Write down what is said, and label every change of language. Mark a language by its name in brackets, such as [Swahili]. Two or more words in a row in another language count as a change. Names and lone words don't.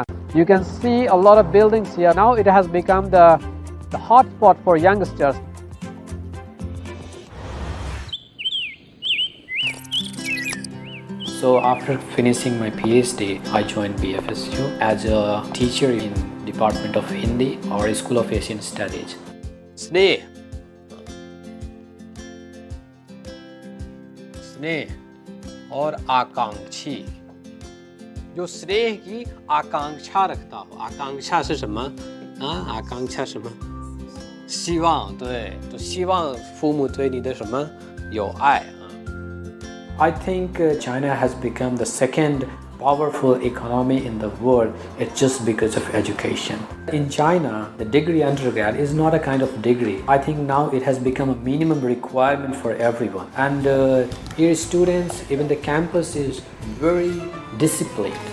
[English] You can see a lot of buildings here. Now it has become the hotspot for youngsters. So after finishing my PhD, I joined BFSU as a teacher in Department of Hindi or School of Asian Studies. [Hindi] स्नेह और आकांक्षी, जो स्नेह की आकांक्षा रखता हो. [Chinese] आकांक्षा 是什么? आकांक्षा什么? 希望，对，就希望父母对你的什么有爱. [English] I think China has become the second powerful economy in the world. It's just because of education. In China, the degree undergrad is not a kind of degree. I think now it has become a minimum requirement for everyone. And here students, even the campus is very disciplined.